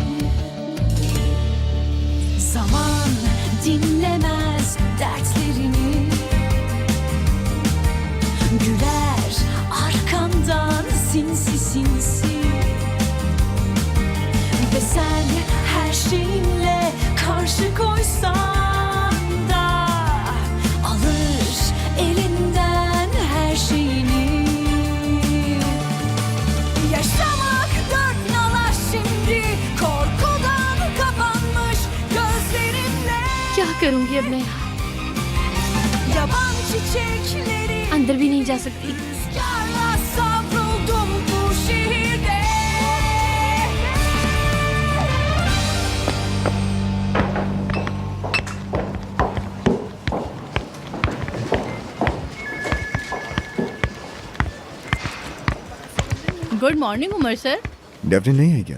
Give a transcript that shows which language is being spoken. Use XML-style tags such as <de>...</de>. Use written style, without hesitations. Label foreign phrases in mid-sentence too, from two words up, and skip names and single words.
<tr>Zaman dinlemez dertlerini, güler arkandan sinsi sinsi, ve sen her şeyinle karşı koysan da alır elinden her şeyini. Yaşamak dört nala şimdi, korkudan kapanmış gözlerinle.</tr> <hi>क्या करूंगी अब मैं?</hi> <tr>Yaban çiçekleri</tr> <hi>अंदर भी नहीं जा सकती।</hi> <tr>rüzgarla savruldum bu şehirde.</tr> <en>Good morning Umar sir.</en> <hi>डेफनी नहीं है क्या?</hi>